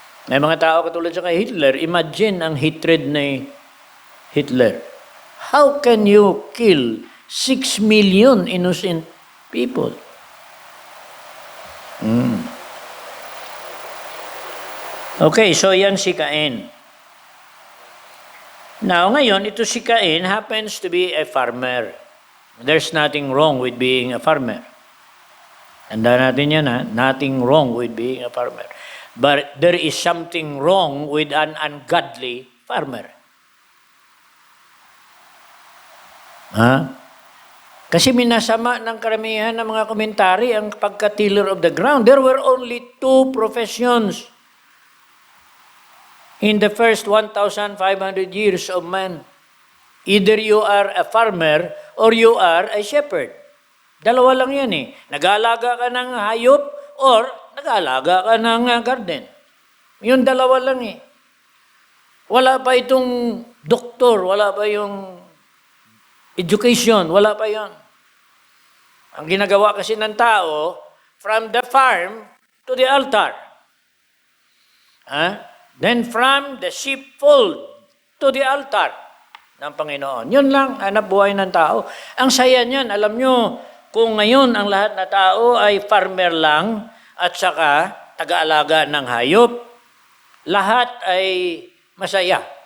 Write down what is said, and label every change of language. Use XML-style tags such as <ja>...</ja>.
<tl>May mga tao katulad sa kay Hitler, imagine ang hatred ni Hitler.</tl> <en>How can you kill 6 million innocent people?</en> <tl>Okay, so yan si Cain.</tl> <en>Now,</en> <tl>ngayon, ito si</tl> <en>Cain happens to be a farmer. There's nothing wrong with being a farmer.</en> <tl>Tanda natin yan,</tl> <en>nothing wrong with being a farmer. But there is something wrong with an ungodly farmer.</en> <tl>Kasi minasama ng karamihan ng mga komentary ang pagka-</tl> <en>tiller of the ground. There were only 2 professions in the first 1,500 years of man. Either you are a farmer or you are a shepherd.</en> <tl>Dalawa lang yan Nag-aalaga ka ng hayop or nag-aalaga ka ng garden. Yung dalawa lang Wala pa itong doktor, wala pa yung education, wala pa yon. Ang ginagawa kasi ng tao,</tl> <en>from the farm to the altar. Then from the sheepfold to the altar ng Panginoon.</en> <tl>Yun lang, hanap buhay ng tao. Ang saya niyan, alam nyo, kung ngayon ang lahat na tao ay farmer lang at saka taga-alaga ng hayop, lahat ay masaya.</tl>